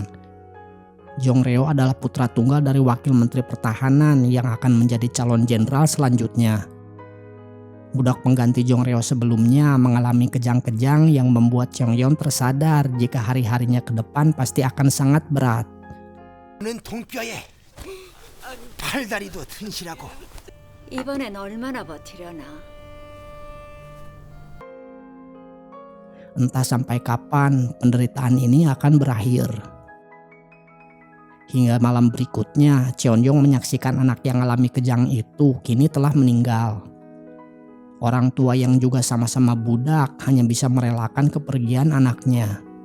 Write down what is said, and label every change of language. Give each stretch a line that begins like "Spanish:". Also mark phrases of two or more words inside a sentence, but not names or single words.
Indonesian: Jong-reo adalah putra tunggal dari Wakil Menteri Pertahanan yang akan menjadi calon jenderal selanjutnya. Budak pengganti Jong-reo sebelumnya mengalami kejang-kejang yang membuat Cheon-yong tersadar jika hari-harinya ke depan pasti akan sangat berat.
Korean: 이번엔 얼마나 버티려나?
Indonesian: Entah sampai kapan penderitaan ini akan berakhir. Hingga malam berikutnya, Cheon-yong menyaksikan anak yang alami kejang itu kini telah meninggal. Orang tua yang juga sama-sama budak hanya bisa merelakan kepergian anaknya.